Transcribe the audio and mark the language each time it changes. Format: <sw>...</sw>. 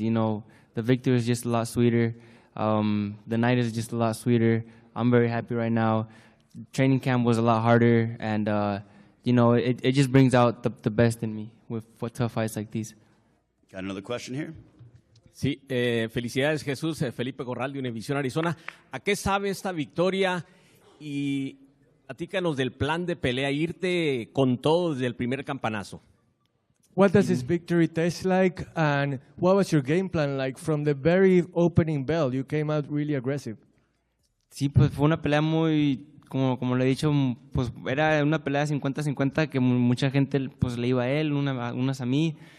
<en>You know, the victory is just a lot sweeter. The night is just a lot sweeter. I'm very happy right now. Training camp was a lot harder, and you know, it just brings out the best in me with tough fights like these. Got another question here?</en> <es>Sí, felicidades Jesús, Felipe Corral de Univisión Arizona. ¿A qué sabe esta victoria? Y platícanos del plan de pelea, irte con todo desde el primer campanazo.</es> <en>What does this victory taste like, and what was your game plan like from the very opening bell? You came out really aggressive.</en> <es>Sí, pues fue una pelea muy, como le he dicho, pues era una pelea 50-50 que mucha gente pues le iba a él, unas a mí.</es>